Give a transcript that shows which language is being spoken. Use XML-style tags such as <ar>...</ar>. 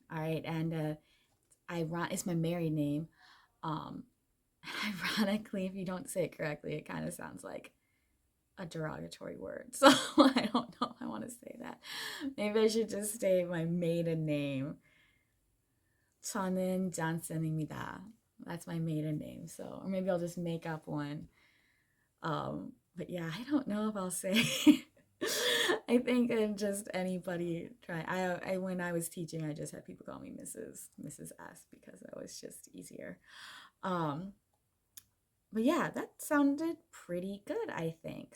<en>All right, and it's my married name. Um, ironically, if you don't say it correctly, it kind of sounds like a derogatory word. So I don't know if I want to say that. Maybe I should just say my maiden name.</en> <ko>저는 Johnson입니다.</ko> <en>That's my maiden name. So, or maybe I'll just make up one. But yeah, I don't know if I'll say. I think I'm just anybody try. I when I was teaching, I just had people call me Mrs. S because that was just easier. Um, but yeah, that sounded pretty good, I think.</en>